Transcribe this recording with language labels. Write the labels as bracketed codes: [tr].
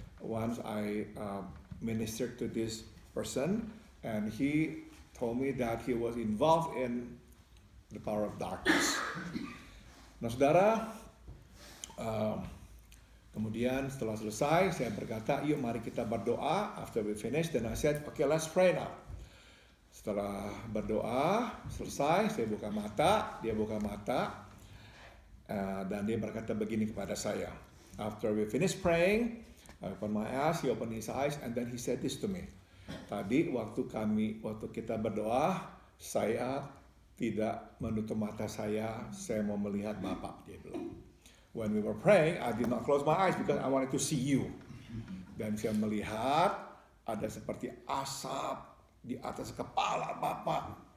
[en] Once I ministered to this person and he told me that he was involved in the power of darkness. [id] Nah saudara, kemudian setelah selesai saya berkata, yuk mari kita berdoa. [en] After we finish, then I said, okay, let's pray now. [id] Setelah berdoa selesai, saya buka mata, dia buka mata, dan dia berkata begini kepada saya. [en] After we finish praying, I open my eyes, he opened his eyes, and then he said this to me. [id] Tadi waktu kita berdoa, saya tidak menutup mata saya mau melihat Bapak, dia bilang. [en] When we were praying, I did not close my eyes because I wanted to see you. [id] Dan saya melihat ada seperti asap di atas kepala Bapak.